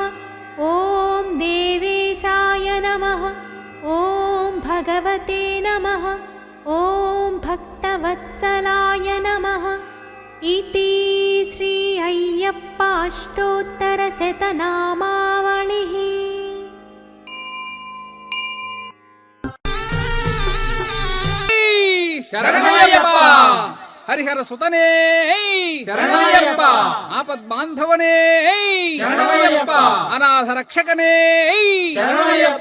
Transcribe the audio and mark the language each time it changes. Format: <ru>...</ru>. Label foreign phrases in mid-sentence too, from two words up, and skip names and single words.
<sa>ॐ देवेशाय नमः। ॐ भगवते नमः। ॐ भक्तवत्सलाय नमः। इति श्री अय्यप्प अष्टोत्तरशतनामावलिः।</sa> <kn>ಶರಣಯ್ಯಪ್ಪ ಹರಿಹರ ಸುತನೇ ಶರಣಮಯ್ಯಪ್ಪ. ಆಪದ್ ಬಾಂಧವನೇ ಶರಣಮಯ್ಯಪ್ಪ. ಅನಾಥ ರಕ್ಷಕನೇ ಶರಣಮಯ್ಯಪ್ಪ.</kn>